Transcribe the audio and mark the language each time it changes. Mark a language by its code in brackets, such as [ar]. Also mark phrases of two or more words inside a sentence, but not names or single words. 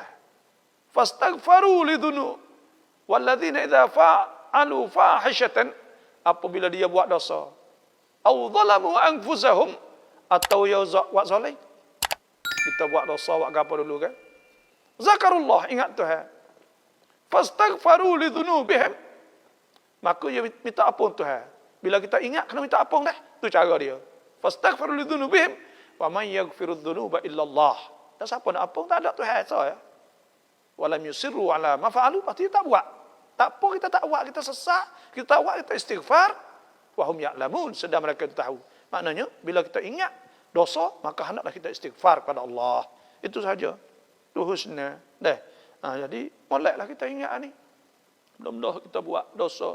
[ar] فاستغفروا للذنوب والذين إذا فعلوا فاحشة, [ms] apabila dia buat dosa, [ar] أو ظلموا أنفسهم, [ms] atau dia buat zalim. Kita buat dosa, buat apa dulu kan? Zakarullah, ingat Tuhan. [ar] فاستغفروا لذنوبهم, [ms] maka dia minta ampun Tuhan. Bila kita ingat, kena minta ampun dah. Itu cara dia. [ar] فاستغفروا لذنوبهم ومن يغفر الذنوب إلا الله. [ms] Dan siapa nak ampun? Tak ada Tuhan saya. [ar] ولم يصروا على ما فعلوا, [ms] pasti tak buat. Tak apa kita tak buat, kita sesak, kita tak buat, kita istighfar. [ar] وهم يعلمون, [ms] sedang mereka tahu. Maknanya, bila kita ingat dosa, maka hendaklah kita istighfar kepada Allah. Itu saja. Itu husna. Jadi, moleklah kita ingat ni. Benda-benda kita buat dosa.